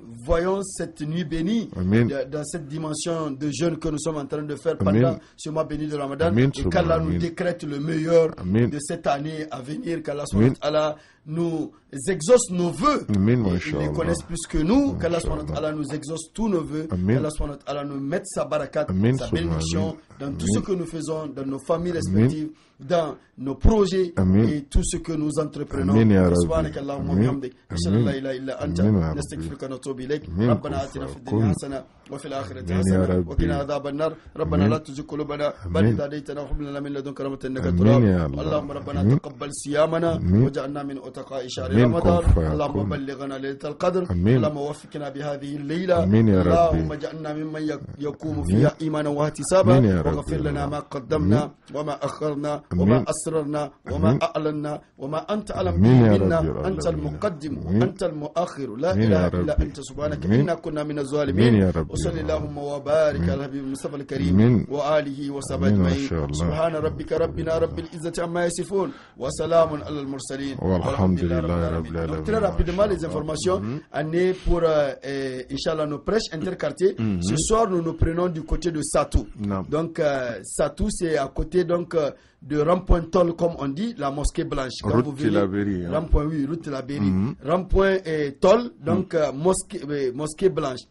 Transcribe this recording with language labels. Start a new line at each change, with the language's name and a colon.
French: voyons cette nuit bénie dans cette dimension de jeûne que nous sommes en train de faire pendant ce mois béni de Ramadan, et qu'Allah nous décrète le meilleur de cette année à venir, qu'Allah nous exauce nos vœux. Ils les connaissent plus que nous. Qu'Allah nous exauce tous nos vœux. Qu'Allah nous mette sa barakat, sa bénédiction dans tout ce que nous faisons, dans nos familles respectives, dans nos projets et tout ce que nous entreprenons.
Arabic: سبحانك اللهم وبحمدك أشهد أن لا إله إلا أنت نستغفرك ونتوب إليك ربنا آتنا في الدنيا حسنة وفي الآخرة حسنة وقنا عذاب النار ربنا لا تزغ قلوبنا بعد إذ هديتنا وهب لنا من لدنك رحمة إنك أنت الوهاب اللهم ربنا تقبل صيامنا وجعلنا من أتقاء شهر رمضان اللهم بلغنا ليلة القدر اللهم وفقنا بهذه الليلة اللهم اجعلنا ممن يقوم فيها إيمانا واحتسابا واغفر لنا ما قدمنا وما أخرنا وما أسررنا وما أعلنا وما أنت أعلم به منا أنت المقدم وأنت المؤخر لا إله إلا أنت سبحانك إنا كنا من الظالمين وصلى اللهم وبارك على الحبيب المصطفى الكريم وآله وصحبه أجمعين سبحان ربك ربنا رب العزة عما يصفون وسلام على المرسلين والحمد لله رب العالمين.
French: Donc très rapidement les informations pour Inch'Allah nos prêches interquartiers. Ce soir nous nous prenons du côté de Satou. Donc Satou c'est à côté donc de Rond-Point Toll, comme on dit, la mosquée blanche. Quand route de la Berry. Rond-Point, oui, route de la Berry. Rond-Point Toll, donc mosquée blanche.